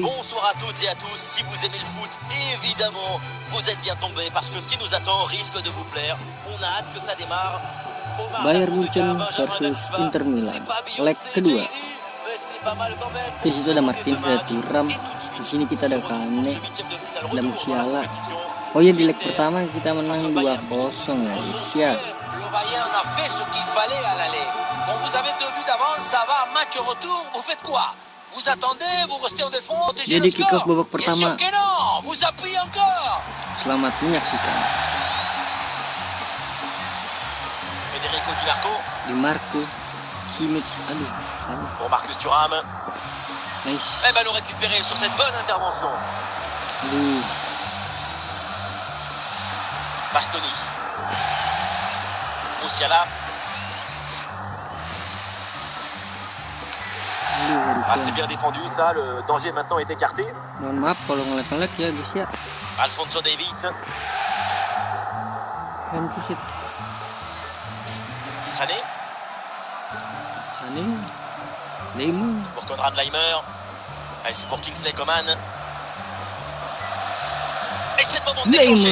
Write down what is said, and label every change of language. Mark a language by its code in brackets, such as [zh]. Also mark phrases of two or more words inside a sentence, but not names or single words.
[fr] Bonsoir à toutes et à tous, si vous aimez le foot, évidemment, vous êtes bien tombés parce que ce qui nous attend risque de vous plaire. On a hâte que ça démarre. [id] Bayern Munchen versus Inter Milan, leg kedua. Di situ ada Martin Thuram. Di sini kita ada Kane, ada Musiala. Oh ya, di leg pertama kita menang 2-0 guys ya. [fr] Le Bayern a fait ce qu'il fallait à l'aller. Quand vous avez 2 buts d'avance, ça va, match retour, vous faites quoi? Vous attendez, vous restez en défense, protégez le [en] kick off [fr] score. [id] babak pertama. [fr] Bien sûr que non, vous appuyez encore. [id] Selamat menyaksikan. Federico Di Marco, Kimmich, aduh. [fr] Pour Marcus Thuram. Nice. Et ballon récupéré sur cette bonne intervention. [id] Aduh. Bastoni. Musiala. [fr] Ah, c'est bien défendu ça, le danger maintenant est écarté. [id] Mohon maaf kalau ngelek-ngelek ya guys ya. Alphonso Davies. Sané. Neymar. [fr] C'est pour Konrad Laimer. Allez, c'est pour Kingsley Coman. Et c'est le moment de déclencher.